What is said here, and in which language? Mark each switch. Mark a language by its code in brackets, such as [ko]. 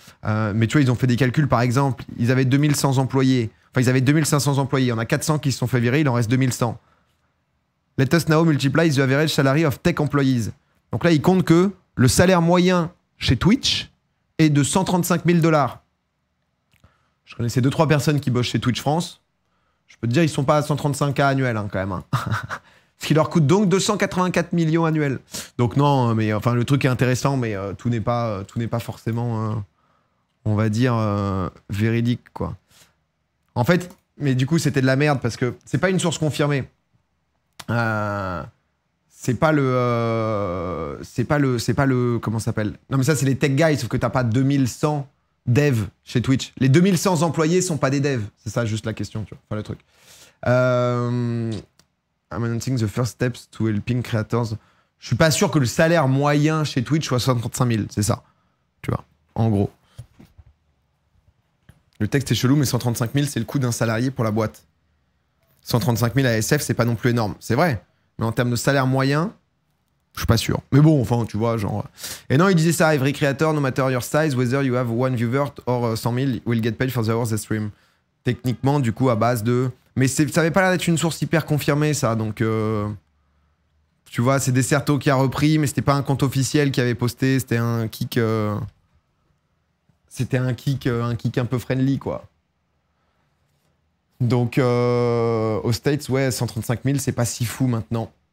[fr] Mais tu vois, ils ont fait des calculs, par exemple, ils avaient 2100 employés. Enfin, ils avaient 2500 employés. Il y en a 400 qui se sont fait virer, il en reste 2100. [en] Let us now multiply the average salary of tech employees. [fr] Donc là, ils comptent que le salaire moyen chez Twitch est de 135 000 $. Je connaissais 2-3 personnes qui bossent chez Twitch France. Je peux te dire, ils sont pas à 135K annuels hein, quand même. Hein. Ce qui leur coûte donc 284 millions annuels. Donc non, mais enfin le truc est intéressant, mais tout n'est pas forcément, on va dire, véridique quoi. En fait, mais du coup c'était de la merde parce que c'est pas une source confirmée. C'est pas le comment ça s'appelle? Non mais ça c'est les tech guys, sauf que t'as pas 2100 devs chez Twitch. Les 2100 employés sont pas des devs. C'est ça juste la question, tu vois. Enfin le truc. [en] I'm announcing the first steps to helping creators. [fr] Je suis pas sûr que le salaire moyen chez Twitch soit 135 000, c'est ça. Tu vois, en gros. Le texte est chelou, mais 135 000, c'est le coût d'un salarié pour la boîte. 135 000 à SF, c'est pas non plus énorme. C'est vrai. Mais en termes de salaire moyen, je suis pas sûr. Mais bon, enfin, tu vois, genre... Et non, il disait ça, [en] every creator, no matter your size, whether you have one viewer or 100 000, will get paid for the hours they stream. [fr] Techniquement, du coup, à base de... Mais ça avait pas l'air d'être une source hyper confirmée, ça, donc... Tu vois, c'est Desserto qui a repris, mais c'était pas un compte officiel qui avait posté, c'était un kick... C'était un kick un peu friendly, quoi. Donc, aux States, ouais, 135 000, c'est pas si fou maintenant.